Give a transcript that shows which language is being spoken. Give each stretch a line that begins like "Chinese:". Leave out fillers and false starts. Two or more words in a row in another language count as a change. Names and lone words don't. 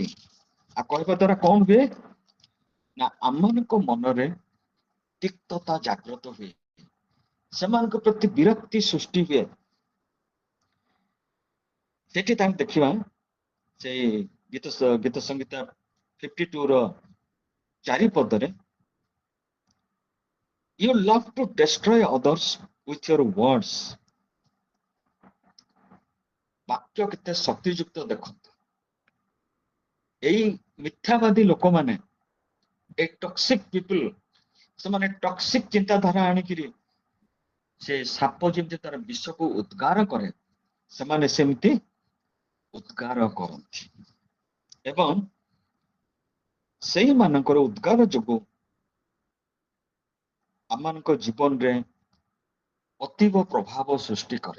Odia: ଆଉ କହିବା ଦ୍ୱାରା କଣ ହୁଏ ନା, ଆମମାନଙ୍କ ମନରେ ତିକ୍ତତା ଜାଗ୍ରତ ହୁଏ, ସେମାନଙ୍କ ପ୍ରତି ବିରକ୍ତି ସୃଷ୍ଟି ହୁଏ। ସେଠି ତାଙ୍କୁ ଦେଖିବା, ସେଇ ଗୀତ ସଂହିତା 52ର 4 ପଦରେ,
English: you love to destroy others with your words.
Odia: ବାକ୍ୟ କେତେ ଶକ୍ତିଯୁକ୍ତ ଦେଖନ୍ତୁ। ଏଇ ମିଥ୍ୟାବାଦୀ ଲୋକମାନେ, ଏଇ
English: toxic people,
Odia: ସେମାନେ ଟକ୍ସିକ ଚିନ୍ତାଧାରା ଆଣିକିରି ସେ ସାପ ଯେମିତି ତାର ବିଷକୁ ଉଦ୍ଗାର କରେ, ସେମାନେ ସେମିତି ଉଦ୍ଗାର କରନ୍ତି ଏବଂ ସେଇମାନଙ୍କର ଉଦ୍ଗାର ଯୋଗୁଁ ଆମମାନଙ୍କ ଜୀବନରେ ଅତୀବ ପ୍ରଭାବ ସୃଷ୍ଟି କରେ।